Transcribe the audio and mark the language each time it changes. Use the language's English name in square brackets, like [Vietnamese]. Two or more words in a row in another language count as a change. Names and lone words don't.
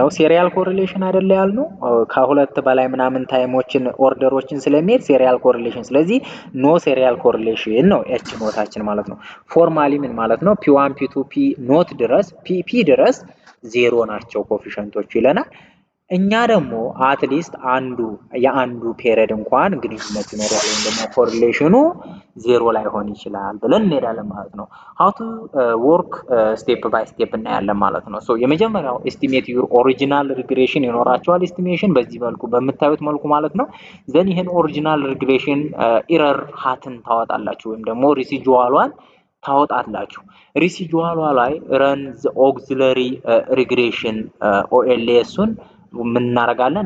[English] serial correlation [Amharic] አይደለ ያልነው ከሁለት በላይ ምናምን ታይሞችን ኦርደሮችን ስለሚሄድ [English] serial correlation። [Amharic] ስለዚህ [English] no serial correlation [Amharic] ነው ኤች ኖታችን ማለት ነው። ፎርማሊ ምን ማለት ነው? ፒ1 ፒ2 ፒ ኖት ድረስ ፒ ድረስ ዜሮ ናቸው ኮፊሸንቶቹ ይለናል። እኛ ደግሞ አትሊስት የአንዱ ፔሪድ እንኳን ግንኙነት ይኖረዋል ወይም ደግሞ ኮሪሌሽኑ ዜሮ ላይ ሆን ይችላል ብለን እንሄዳለን ማለት ነው። [English] how to work step by step [Amharic] እናያለን ማለት ነው። ሶ የመጀመሪያው [English] estimate your original regression [Amharic] ይኖራቸዋል estimation በዚህ መልኩ በምታዩት መልኩ ማለት ነው። ዘን ይሄን [English] original regression error [Amharic] ሃትን ታወጣላችሁ ወይም ደግሞ ሪሲጁዋሏን ታወጣላችሁ። ሪሲጁዋሏ ላይ [English] run auxiliary regression [Amharic] ኦኤልኤሱን ምን እናደርጋለን?